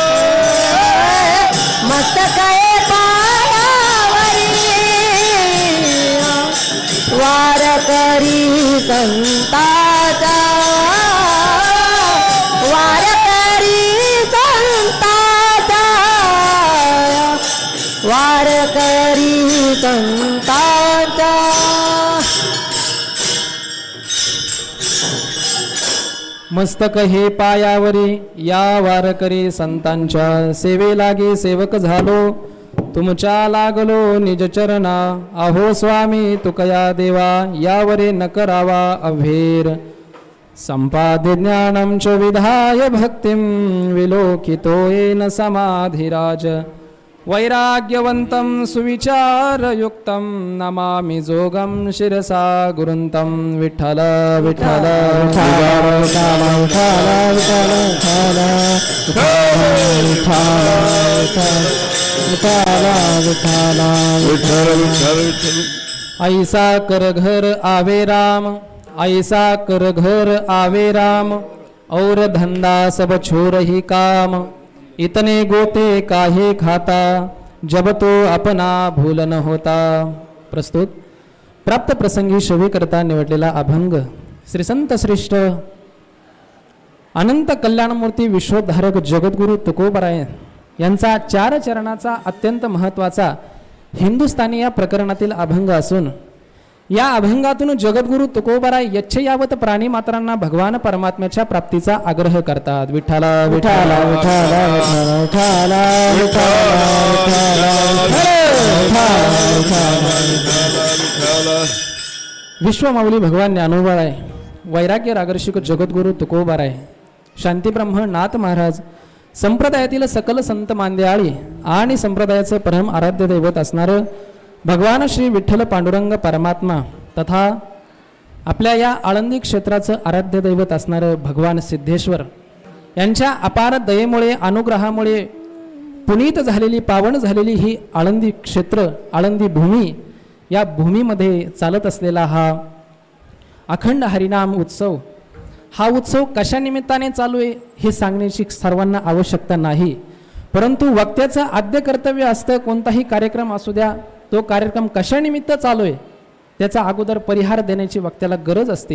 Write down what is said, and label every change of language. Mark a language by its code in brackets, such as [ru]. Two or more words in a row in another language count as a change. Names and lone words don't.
[mr] मस्तक हे पायावरी वारकरी संताचा वारकरी संताचा वारकरी संताचा मस्तक हे पायावरी या वारकरी संतांच्या सेवे लागे सेवक झालो तुमच्या लागलो निज चरणा अहो स्वामी तुकया देवा यावरे न करावा अभेर [sa] संपाद्य ज्ञानं च विधाय भक्तिं विलोकितो येन समाधिराज वैराग्यवन्तं सुविचारयुक्तं नमामि जोगं शिरसा गुरुन्तं विठ्ठल विठ्ठल [mr] विठ्ठल विठ्ठल विठ्ठल. [hi] ऐसा कर घर आवे राम ऐसा कर घर आवे राम और धंदा सब छोर ही काम इतने गोते काहे खाता जब तो अपना भूल न होता. [mr] प्रस्तुत प्राप्त प्रसंगी शोभे करता निवडलेला अभंग श्री संत श्रेष्ठ अनंत कल्याणमूर्ती विश्वोद्धारक जगद्गुरु तुकोबराय यांचा 4 चरणाचा अत्यंत महत्त्वाचा हिंदुस्थानी या प्रकरणातील अभंग असून या अभंगातून जगद्गुरु तुकोबराय यच्छयावत प्राणी मात्रांना भगवान परमात्म्याच्या प्राप्तीचा आग्रह करतात. विठ्ठला विठ्ठला विठ्ठला विठ्ठला विश्वमाऊली भगवान ज्ञानोबाराय वैराग्य रागर्षिक जगद्गुरु तुकोबराय शांतीब्रह्म नाथ महाराज संप्रदायातील सकल संत मांद्याळी आणि संप्रदायाचं परम आराध्य दैवत असणारं भगवान श्री विठ्ठल पांडुरंग परमात्मा तथा आपल्या या आळंदी क्षेत्राचं आराध्य दैवत असणारं भगवान सिद्धेश्वर यांच्या अपार दयेमुळे अनुग्रहामुळे पुनीत झालेली पावन झालेली ही आळंदी क्षेत्र आळंदी भूमी या भूमीमध्ये चालत असलेला हा अखंड हरिनाम उत्सव हा उत्सव कशा निमित्ताने चालू आहे हे सांगण्याची सर्वांना आवश्यकता नाही परंतु वक्त्याचं आद्य कर्तव्य असतं, कोणताही कार्यक्रम असू द्या, तो कार्यक्रम कशानिमित्त चालू आहे त्याचा अगोदर परिहार देण्याची वक्त्याला गरज असते.